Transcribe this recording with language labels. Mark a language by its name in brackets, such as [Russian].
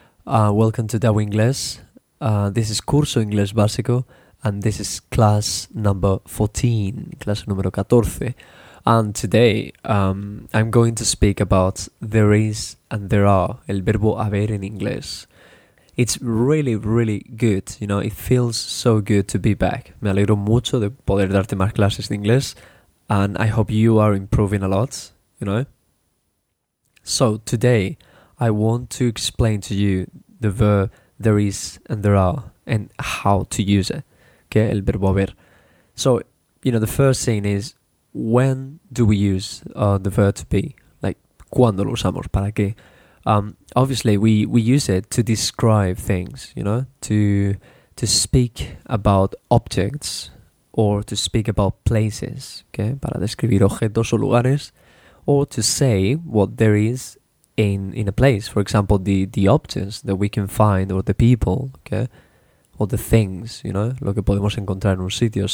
[English] Welcome to Dao Inglés. This is Curso Inglés Básico, and this is class number 14, clase número 14. And today, I'm going to speak about there is and there are, el verbo haber in inglés. It's really, really good, you know, it feels so good to be back. [Spanish] Me alegro mucho de poder darte más clases de inglés, and I hope you are improving a lot, you know. [English] So, today, I want to explain to you the verb there is and there are, and how to use it, okay, el verbo haber. So, you know, the first thing is, when do we use the verb to be? Like, ¿cuándo lo usamos? ¿Para qué? Obviously, we use it to describe things, you know, to speak about objects, or to speak about places, okay, para describir objetos o lugares, or to say what there is in a place, for example, the objects that we can find, or the people, okay, or the things, you know, lo que podemos encontrar en un sitio.